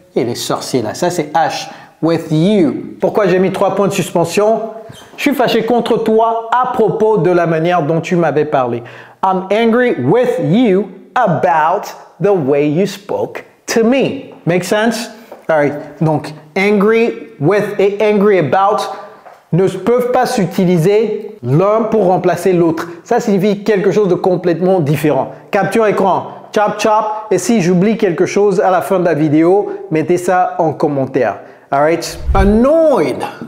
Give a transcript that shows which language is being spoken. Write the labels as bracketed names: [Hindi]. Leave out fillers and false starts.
[French] Et les sorciers là, ça c'est H. With you. Pourquoi j'ai mis 3 points de suspension? Je suis fâché contre toi à propos de la manière dont tu m'avais parlé. [English] I'm angry with you about the way you spoke to me. Make sense? All right. [French] Donc, angry with et angry about ne peuvent pas s'utiliser l'un pour remplacer l'autre. Ça signifie quelque chose de complètement différent. Capture écran, chop chop. Et si j'oublie quelque chose à la fin de la vidéo, mettez ça en commentaire. All right? Annoyed.